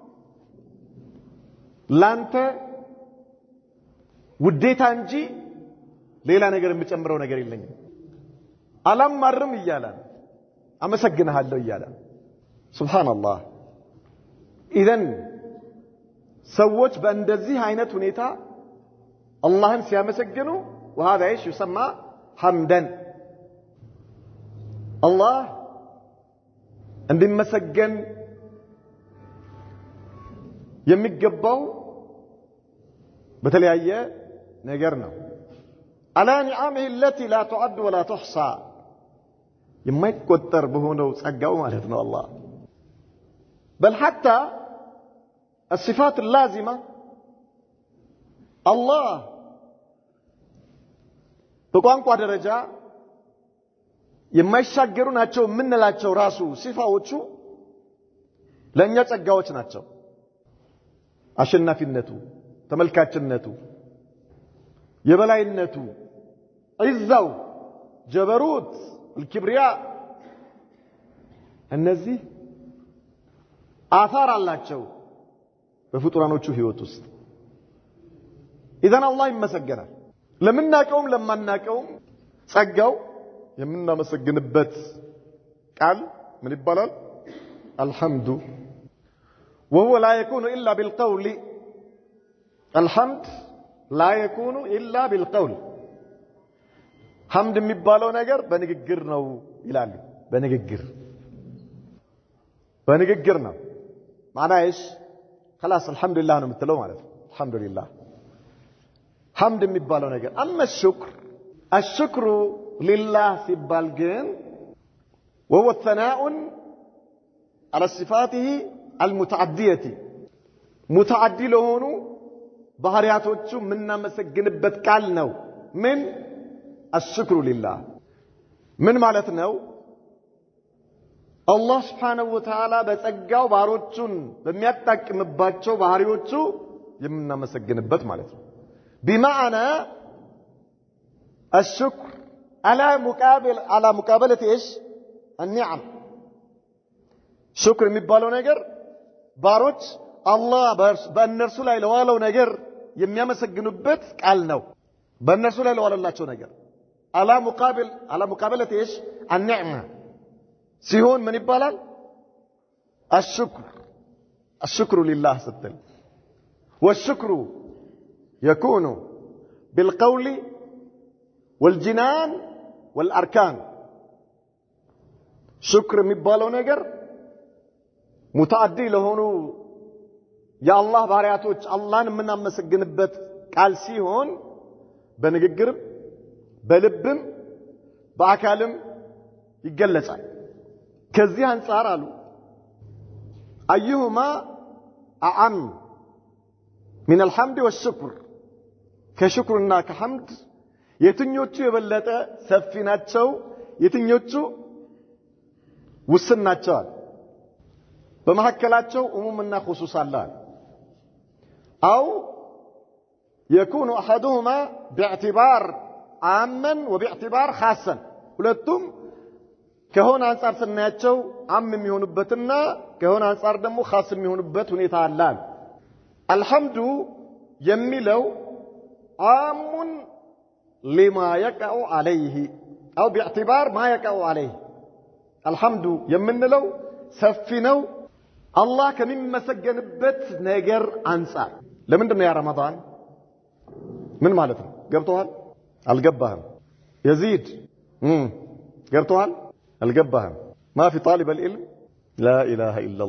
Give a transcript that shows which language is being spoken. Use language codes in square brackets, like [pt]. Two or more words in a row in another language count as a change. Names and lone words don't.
[am] ላንተ ውዴታ እንጂ ሌላ ነገር የምጨምረው ነገር የለኝም አላማርም ይያላ አመሰግንሃለሁ ይያላ ሱብሃንአላህ ኢዘን ሰዎች በእንደዚህ አይነት ሁኔታ አላህን ሲያመሰግኑ [ar] وهذا ايش يسمى حمدا الله [am] እንዲመሰገን የሚገባው በተለያየ ነገር ነው [ar] على نعمه التي لا تعد ولا تحصى [am] የማይቆጠር በሆነው ጸጋው ማለት ነው [ar] الله بل حتى الصفات اللازمة الله [am] በቋንቋ ደረጃ የማይሻገሩ ናቸው ምንላቸው ራሱ ሲፋዎቹ ለኛ ጸጋዎች ናቸው አሸናፊነቱ ተመልካችነቱ የበላይነቱ ዒዛው ጀበሩት الكبرياء እነዚህ አثار አላቸው በፍጡራኖቹ ህይወት ውስጥ [ar] إذن الله [am] ይመሰገናል ለምናቀውም ለማናቀውም ጸጋው የምናመሰግንበት ቃል ምን ይባላል [ar] الحمد وهو لا يكون إلا بالقول الحمد لا يكون إلا بالقول حمد [am] የሚባለው ነገር በንግግር ነው ይላሉ በንግግር ነው ማናይሽ [ar] خلاص الحمد لله [am] ነው የምትለው ማለት ነው [ar] الحمد لله حمد [am] የሚባለው ነገር [ar] اما الشكر لله [am] ሲባል ግን [ar] وهو الثناء على صفاته المتعدية [am] ሙተዓዲ ለሆኑ ባህሪያቶቹ ምናመሰግንበት ቃል ነው ምን [ar] الشكر لله [am] ምን ማለት ነው አላህ [ar] سبحانه وتعالى [am] በጸጋው ባሮቹን በሚያጣቅምባቸው ባህሪዎቹ የምናመሰግንበት ማለት ነው بمعنى [ar] الشكر على مقابلة ايش النعم شكر [am] የሚባለው ነገር ባሮች አላህ በእነርሱ ላይ ለዋለው ነገር የሚያመሰግኑበት ቃል ነው በእነርሱ ላይ ለዋለላቸው ነገር [ar] على مقابلة ايش النعمة [am] ሲሆን ምን ይባላል [ar] الشكر لله ስትል والشكر يكون بالقول والجنان والأركان شكر [am] የሚባለው ነገር ሙተዓዲ ለሆኑ የአላህ ባሪያቶች አላህን የምናመሰግንበት ቃል ሲሆን በንግግርም በልብም በአካልም ይገለጻል ከዚህ አንፃር አሉ [ar] ايهما اعم من الحمد والشكر [am] ከሽክርና ከሐምድ የትኞቹ የበለጠ ሰፊ ናቸው የትኞቹ ውስን ናቸው በመሐከላቸው ዑሙምና ኹሱስ አለ [ar] او يكون احدهما باعتبار عاما وباعتبار خاصا [am] ሁለቱም ከሆነ አንፃር ስናያቸው አም የሚሆኑበትና ከሆነ አንፃር ደግሞ ኻስ የሚሆኑበት ሁኔታ አለ الحمد የሚለው [ar] عام لما يقع عليه او باعتبار ما يقع عليه الحمد [am] የምንለው ሰፊ ነው አላህ ከሚመሰገንበት ነገር አንፃር ለምንድነው ያ ረመዳን ምን ማለት ነው ገብቶሃል አልገባህም يزيد ገብቶሃል አልገባህም [ar] ما في طالب العلم لا اله الا